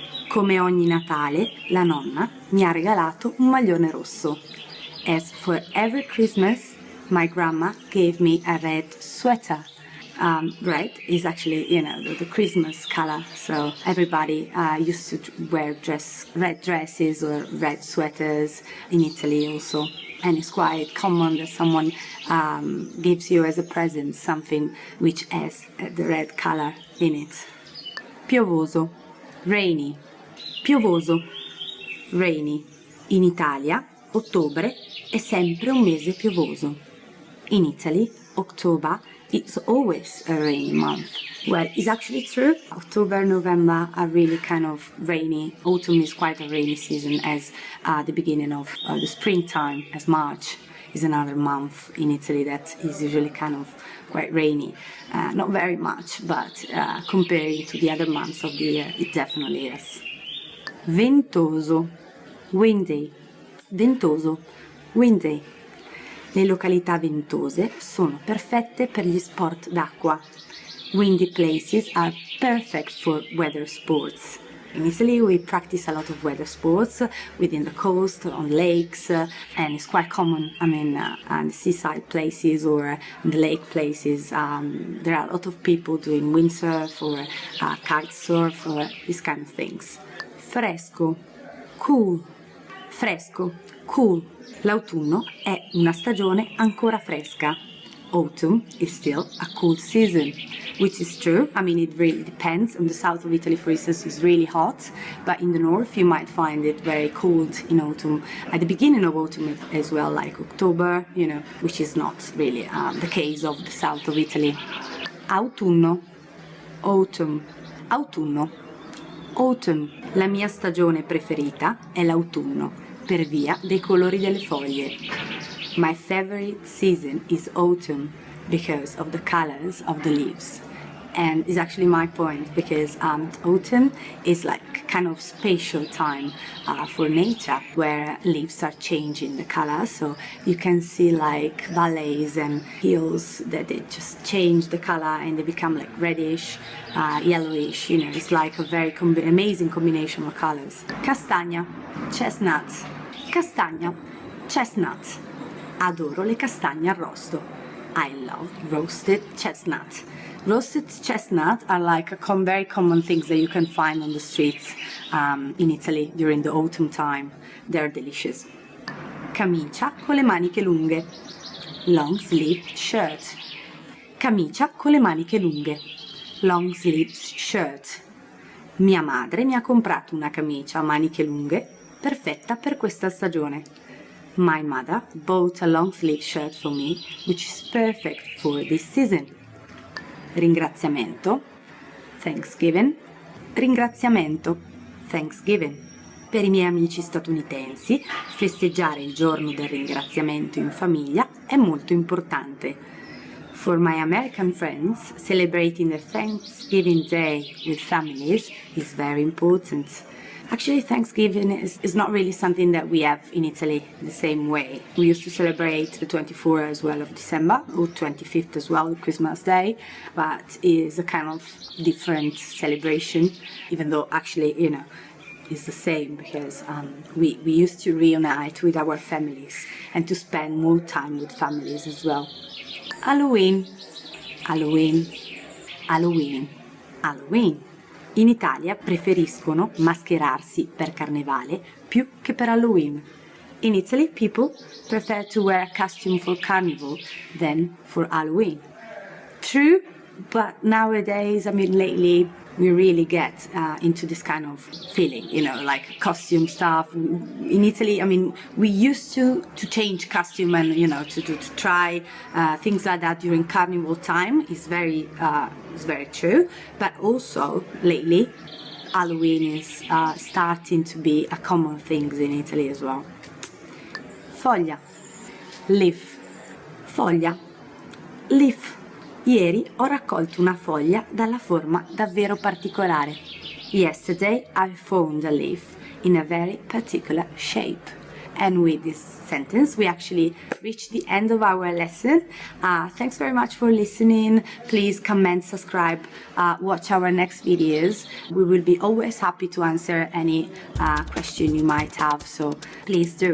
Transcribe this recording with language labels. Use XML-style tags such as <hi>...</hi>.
<it>Come ogni Natale, la nonna mi ha regalato un maglione rosso.</it> <en>As for every Christmas, my grandma gave me a red sweater. Red is actually, you know, the Christmas color. So everybody used to wear red dresses or red sweaters in Italy also. And it's quite common that someone gives you as a present something which has the red color in it.</en> <it>Piovoso, rainy. Piovoso, rainy. In Italia, ottobre è sempre un mese piovoso.</it> <en>In Italy, October it's always a rainy month. Well, it's actually true. October, November are really kind of rainy. Autumn is quite a rainy season, as the beginning of the springtime, as March is another month in Italy that is usually kind of quite rainy. Not very much, but comparing to the other months of the year, it definitely is.</en> <it>Ventoso, windy. Ventoso, windy. Le località ventose sono perfette per gli sport d'acqua.</it> <en>Windy places are perfect for weather sports. In Italy we practice a lot of weather sports within the coast, on lakes, and it's quite common, I mean, on the seaside places or in the lake places. There are a lot of people doing windsurf or kite surf or these kind of things.</en> <it>Fresco, cool. Fresco, cool. L'autunno è una stagione ancora fresca.</it> <en>Autumn is still a cool season, which is true. I mean, it really depends. In the south of Italy, for instance, it's really hot, but in the north you might find it very cold in autumn. At the beginning of autumn as well, like October, you know, which is not really the case of the south of Italy. Autunno,</en> <it>autumn, autunno. Autumn, la mia stagione preferita è l'autunno, per via dei colori delle foglie.</it> <en>My favorite season is autumn because of the colors of the leaves. And it's actually my point because autumn is like kind of spatial time for nature where leaves are changing the color. So you can see like valleys and hills that they just change the color and they become like reddish, yellowish. You know, it's like a very amazing combination of colors.</en> <it>Castagna, chestnut. Castagna, chestnut. Adoro le castagne arrosto.</it> <en>I love roasted chestnut. Roasted chestnut are like very common things that you can find on the streets in Italy during the autumn time. They're delicious.</en> <it>Camicia con le maniche lunghe.</it> <en>Long sleeve shirt.</en> <it>Camicia con le maniche lunghe.</it> <en>Long sleeve shirt.</en> <it>Mia madre mi ha comprato una camicia a maniche lunghe perfetta per questa stagione.</it> <en>My mother bought a long sleeve shirt for me, which is perfect for this season.</en> <it>Ringraziamento, Thanksgiving. Ringraziamento, Thanksgiving. Per i miei amici statunitensi, festeggiare il giorno del ringraziamento in famiglia è molto importante.</it> <en>For my American friends, celebrating the Thanksgiving Day with families is very important. Actually, Thanksgiving is not really something that we have in Italy the same way. We used to celebrate the 24th as well of December, or 25th as well, Christmas Day, but it's a kind of different celebration, even though actually, you know, it's the same because we used to reunite with our families and to spend more time with families as well. Halloween, Halloween, Halloween, Halloween.</en> <it>In Italia preferiscono mascherarsi per Carnevale più che per Halloween.</it> <en>In Italy, people prefer to wear a costume for Carnival than for Halloween. True, but nowadays, I mean, lately, we really get into this kind of feeling, you know, like costume stuff. In Italy, I mean, we used to change costume and, you know, to try things like that during Carnival time. It's very true. But also, lately, Halloween is starting to be a common thing in Italy as well.</en> <it>Foglia, leaf, foglia, leaf. Ieri ho raccolto una foglia dalla forma davvero particolare.</it> <en>Yesterday I found a leaf in a very particular shape. And with this sentence we actually reached the end of our lesson. Thanks very much for listening. Please comment, subscribe, watch our next videos. We will be always happy to answer any question you might have, so please do.</en>